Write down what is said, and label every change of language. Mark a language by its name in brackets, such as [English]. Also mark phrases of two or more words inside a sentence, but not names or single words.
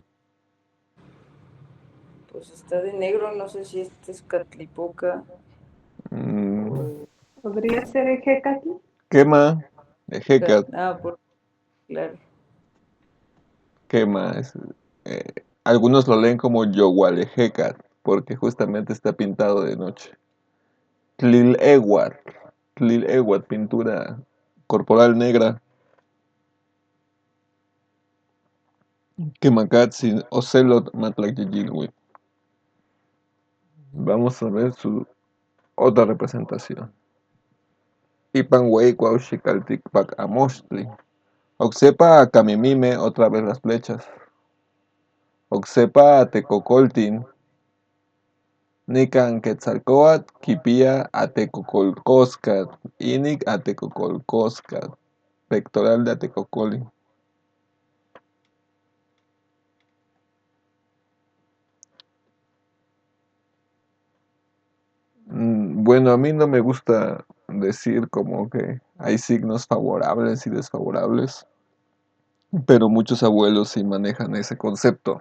[Spanish] Pues está de negro, no sé si este es Catlipoca o... ¿Podría ser Ejecatl? [Nahuatl languages] Quema, Hecat, [Spanish] claro. [Nahuatl languages] Quema. [Spanish] Algunos lo leen como Yowalejecat, porque justamente está pintado de noche. [Nahuatl languages] Tlilewat, Tlilewat, [Spanish] pintura corporal negra. [Nahuatl languages] Kemakatsin, Ocelot, Matlakyilwi. [Spanish] Vamos a ver su otra representación. [Nahuatl languages] Ipanwei, Cuauhxicalticpac, Amochtli. Oxepa, Camimime, [Spanish] otra vez las flechas. [Nahuatl languages] Oxepa, Tecocoltin. Nican Quetzalcoatl, Quipía, Atecocolcoscat. Inic, Atecocolcoscat. [Spanish] Pectoral de [Nahuatl languages] Atecocoli. [Spanish] Bueno, a mí no me gusta decir como que hay signos favorables y desfavorables, pero muchos abuelos sí manejan ese concepto.